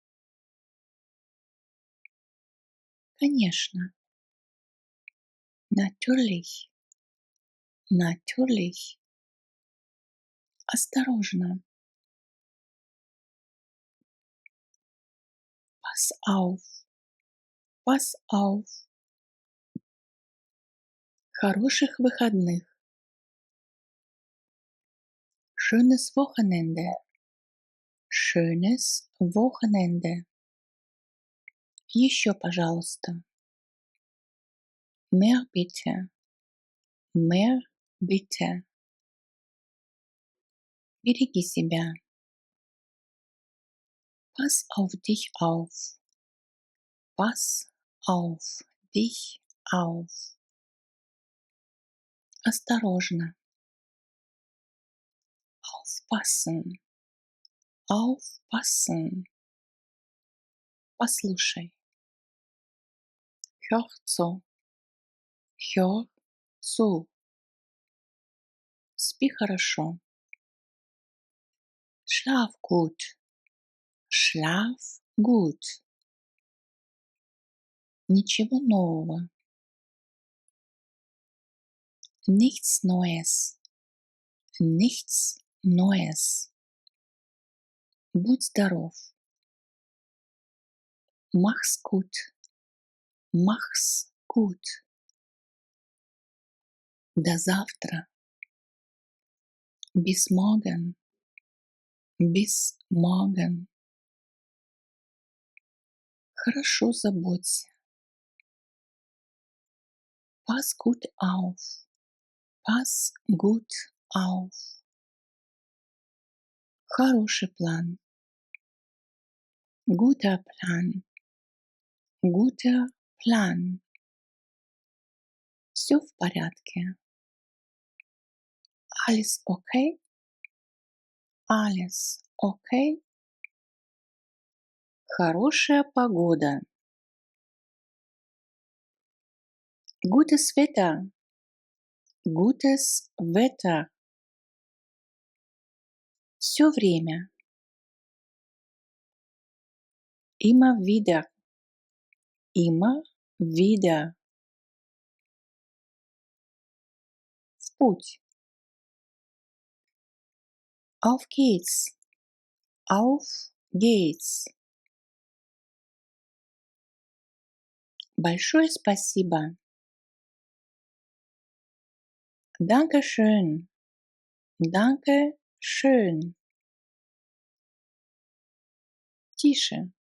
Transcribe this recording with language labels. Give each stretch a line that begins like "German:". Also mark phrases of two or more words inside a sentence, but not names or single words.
German: Конечно, natürlich, natürlich. Осторожно, pass auf, pass auf.
Russian: Хороших выходных.
German: Schönes Wochenende, schönes Wochenende.
Russian: Еще, пожалуйста.
German: Mehr bitte, mehr bitte.
Russian: Береги себя.
German: Pass auf dich auf. Pass auf dich auf.
Russian: Осторожно. Aufpassen.
German: Aufpassen. Послушай. Hör zu. Hör zu.
Russian: Спи хорошо.
German: Schlaf gut. Schlaf gut.
Russian: Ничего нового.
German: Nichts Neues. Nichts Neues.
Russian: Будь здоров.
German: Mach's gut. Mach's gut.
Russian: До завтра.
German: Bis morgen. Bis morgen.
Russian: Хорошо заботься.
German: Pass gut auf. Pass gut auf.
Russian: Хороший план.
German: Guter Plan. Guter Plan.
Russian: Все в порядке.
German: Alles okay? Alles okay?
Russian: Хорошая погода.
German: Gutes Wetter. Gutes Wetter.
Russian: Все время.
German: Immer wieder. Immer wieder.
Russian: В путь.
German: Auf geht's. Auf geht's.
Russian: Большое спасибо.
German: Danke schön. Danke schön. Тише.